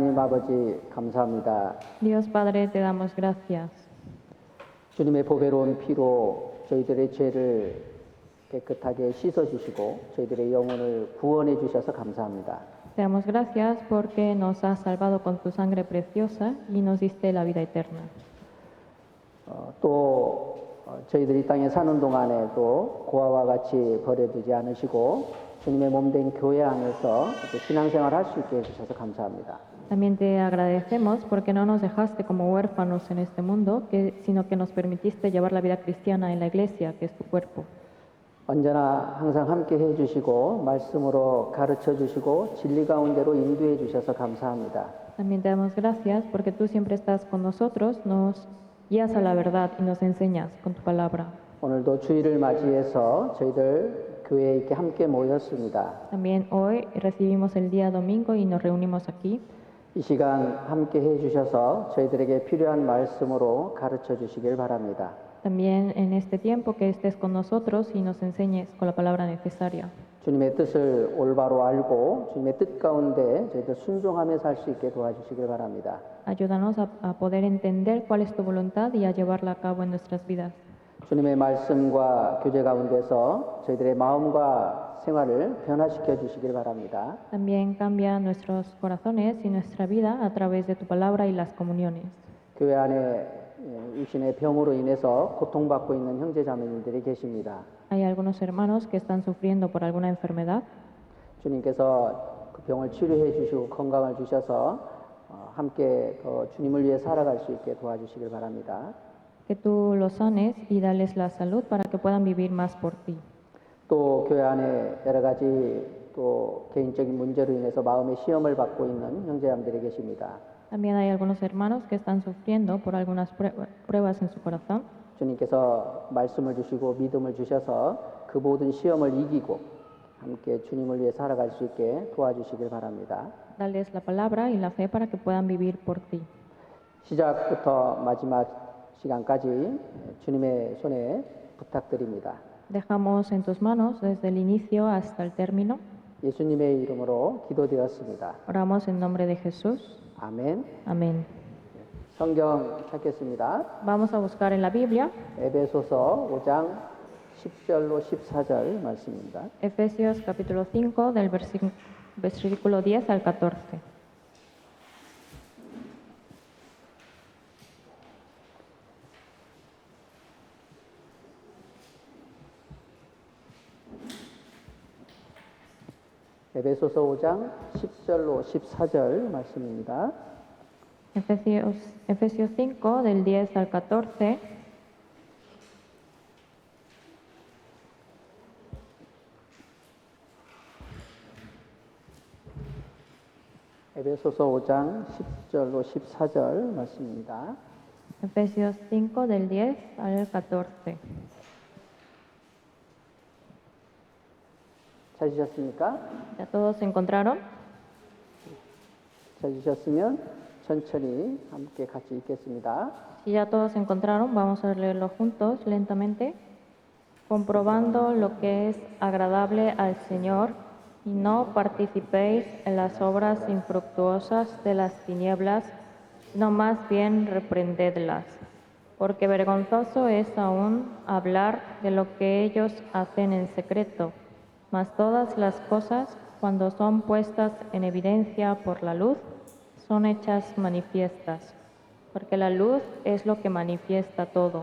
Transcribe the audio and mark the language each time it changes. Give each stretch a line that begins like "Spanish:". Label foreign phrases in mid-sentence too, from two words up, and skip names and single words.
Korean: 하나님 아버지 감사합니다.
Spanish: Dios Padre, te damos gracias.
Korean: 주님의 보배로운 피로 저희들의 죄를 깨끗하게 씻어주시고 저희들의 영혼을 구원해 주셔서 감사합니다.
Spanish: Te damos gracias porque nos has salvado con tu sangre preciosa y nos diste la vida eterna.
Korean: 저희들이 땅에 사는 동안에도 고아와 같이 버려두지 않으시고 주님의 몸된 교회 안에서 신앙생활 할 수 있게 해주셔서 감사합니다.
Spanish: También te agradecemos porque no nos dejaste como huérfanos en este mundo, sino que nos permitiste llevar la vida cristiana en la iglesia, que es tu cuerpo.
Korean: 언제나 항상 함께 해주시고 말씀으로 가르쳐 주시고 진리 가운데로 인도해 주셔서 감사합니다.
Spanish: También te damos gracias porque tú siempre estás con nosotros, nos guías a la verdad y nos enseñas con tu palabra.
Korean: 오늘도 주일을 맞이해서 저희들 교회에 이렇게 함께 모였습니다.
Spanish: También hoy recibimos el día domingo y nos reunimos aquí.
Korean: 이 시간 함께 해주셔서 저희들에게 필요한 말씀으로 가르쳐 주시길 바랍니다.
Spanish: También en este tiempo que estés con nosotros y nos enseñes con la palabra necesaria.
Korean: 주님의 뜻을 올바로 알고 주님의 뜻 가운데 저희들 순종하며 살 수 있게 도와주시길 바랍니다.
Spanish: Ayúdanos a poder entender cuál es tu voluntad y a llevarla a cabo en nuestras vidas.
Korean: 주님의 말씀과 교제 가운데서 저희들의 마음과 생활을 변화시켜 주시길 바랍니다.
Spanish: También cambia nuestros corazones y nuestra vida a través de tu palabra y las comuniones.
Korean: 교회 안에 육신의 병으로 인해서 고통받고 있는 형제 자매님들이 계십니다.
Spanish: Hay algunos hermanos que están sufriendo por alguna enfermedad.
Korean: 주님께서 그 병을 치료해 주시고 건강을 주셔서 함께 주님을 위해 살아갈 수 있게 도와주시길 바랍니다.
Spanish: Que tú los sanes y dales la salud para que puedan vivir más por ti.
Korean: 또 교회 안에 여러 가지 또 개인적인 문제로 인해서 마음의 시험을 받고 있는 형제자매들이 계십니다.
Spanish: También hay algunos hermanos que están sufriendo por algunas pruebas en su corazón.
Korean: 주님께서 말씀을 주시고 믿음을 주셔서 그 모든 시험을 이기고 함께 주님을 위해 살아갈 수 있게 도와주시길 바랍니다.
Spanish: Dales la palabra y la fe para que puedan vivir por ti.
Korean: 시작부터 마지막 시간까지 주님의 손에 부탁드립니다.
Spanish: Dejamos en tus manos desde el inicio hasta el término.
Korean: 예수님의 이름으로 기도드렸습니다.
Spanish: Oramos en nombre de Jesús.
Korean: 아멘.
Spanish: Amén.
Korean: 성경 찾겠습니다.
Spanish: Vamos a buscar en la Biblia
Korean: 에베소서 5장 10절로 14절 말씀입니다.
Spanish: Efesios capítulo 5 del versículo 10 al 14.
Korean: 에베소서 5장 10절로 14절 말씀입니다.
Spanish: Efesios 5 del 10 al 14.
Korean: 에베소서 5장 10절로 14절 말씀입니다.
Spanish: Efesios 5 del 10 al 14.
Korean: 찾으셨습니까?
Spanish: ¿Ya todos se encontraron?
Korean: 찾으셨으면 천천히 함께 같이 읽겠습니다.
Spanish: Si ya todos se encontraron, vamos a leerlo juntos lentamente. Comprobando lo que es agradable al Señor y no participéis en las obras infructuosas de las tinieblas, sino más bien reprendedlas, porque vergonzoso es aún hablar de lo que ellos hacen en secreto, mas todas las cosas, cuando son puestas en evidencia por la luz, son hechas manifiestas, porque la luz es lo que manifiesta todo.